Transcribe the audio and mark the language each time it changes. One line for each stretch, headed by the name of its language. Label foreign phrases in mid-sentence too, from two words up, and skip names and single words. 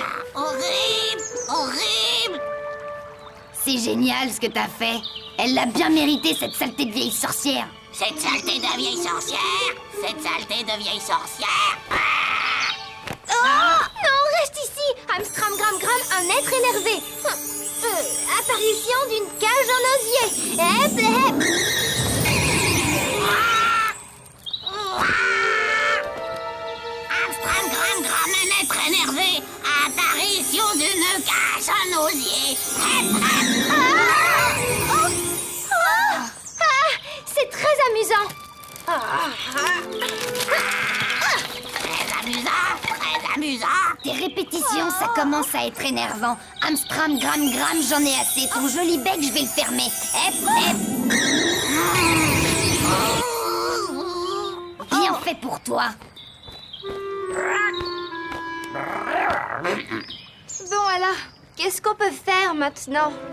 French: Horrible. C'est génial ce que t'as fait. Elle l'a bien mérité, cette saleté de vieille sorcière. Cette saleté de vieille sorcière. Oh! Non, reste ici! Amstram gram gram, un être énervé. Apparition d'une cage en osier. Hep, hep! Amstram gram gram, un être énervé. Apparition d'une cage en osier. C'est très amusant. Très amusant. Tes répétitions, ça commence à être énervant. Amstram gram gram, j'en ai assez. Ton joli bec, je vais le fermer. Hep, hep. Bien fait pour toi. Bon alors, qu'est-ce qu'on peut faire maintenant?